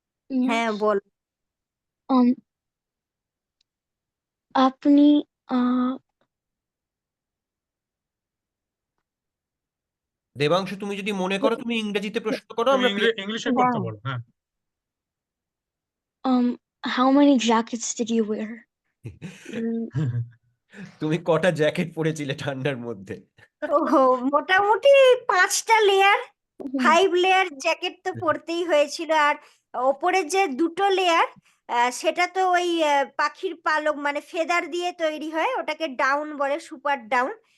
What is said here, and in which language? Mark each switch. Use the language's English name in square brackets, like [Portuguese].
[Bangla] হ্যাঁ [English] Yes. [Bangla] বল। Um. আপনি আহ দেবাংশু তুমি যদি মনে করো তুমি ইংরেজিতে প্রশ্ন করো, তুমি আমরা ইংলিশে হ্যাঁ করতে পারো, হ্যাঁ। [English] how many jackets did you wear? [Bangla] তুমি কটা জ্যাকেট পরেছিলে ঠান্ডার মধ্যে? ওহো, মোটামুটি 5টা লেয়ার, 5 লেয়ার জ্যাকেট তো পরতেই হয়েছিল। আর ওপরের যে 2টো লেয়ার, সেটা তো ওই পাখির পালক মানে ফেদার দিয়ে তৈরি হয়, ওটাকে ডাউন বলে, সুপার ডাউন।